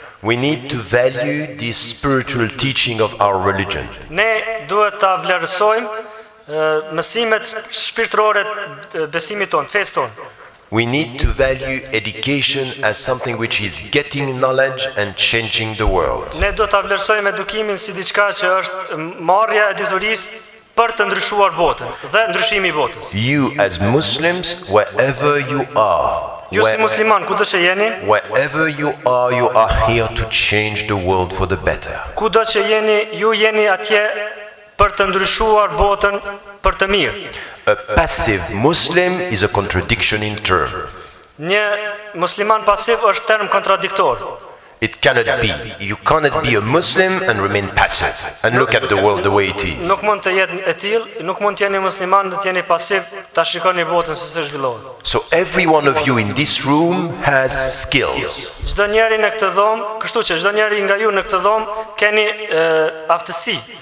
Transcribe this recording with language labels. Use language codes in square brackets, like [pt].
[en] We need to value this spiritual teaching of our religion. [sq] Ne duhet ta vlerësojmë mësimet shpirtërore të besimit tonë, fesë tonë. [en] We need to value education as something which is getting knowledge and changing the world. [sq] Ne do ta vlerësojmë edukimin si diçka që është marrja e diturisë për të ndryshuar botën dhe ndryshimi I botës. [en] You as Muslims, wherever you are, [sq] Ju si musliman, kudo që jeni, [en] wherever you are here to change the world for the better. [sq] Kudo që jeni, ju jeni atje për të ndryshuar botën për të mirë. [en] A passive Muslim is a contradiction in term. [sq] Një musliman pasiv është term kontradiktor. [en] It cannot be. You cannot be a Muslim and remain passive and look at the world the way it is. [sq] Nuk mund të jetë e tillë, nuk mund të jeni musliman dhe të jeni pasiv, ta shikoni botën se si zhvillohet. [en] So every one of you in this room has skills. [sq] Çdo njeri në këtë dhomë, kështu që çdo njeri nga ju në këtë dhomë keni aftësi.